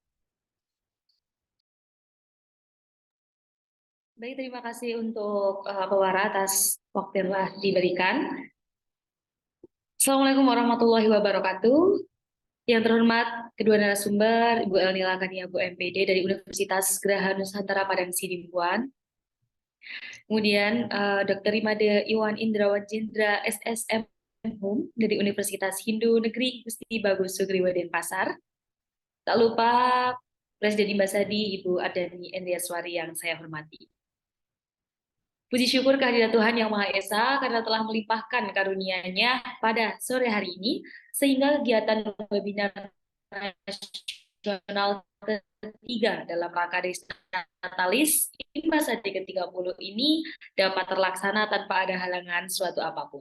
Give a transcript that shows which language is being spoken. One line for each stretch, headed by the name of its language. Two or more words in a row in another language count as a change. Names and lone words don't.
Indonesian: Baik, terima kasih untuk Pewara atas waktu yang telah diberikan.
Arabic: Assalamualaikum warahmatullahi wabarakatuh.
Indonesian: Yang terhormat kedua narasumber, Ibu Elnila Kania, Bu MPD dari Universitas Geraha Nusantara Padang Sidimpuan. Kemudian Dr. Imade Iwan Indrawan Jendra SSM Hum dari Universitas Hindu Negeri Gusti Bagus Sugriwa Denpasar. Tak lupa Presiden Imbasadi Ibu Ardani Endriaswari yang saya hormati. Puji syukur kehadirat Tuhan Yang Maha Esa karena telah melimpahkan karunia-Nya pada sore hari ini, sehingga kegiatan webinar nasional ketiga dalam rangka Desa Natalis Imbasadi ke-30 ini dapat terlaksana tanpa ada halangan suatu apapun.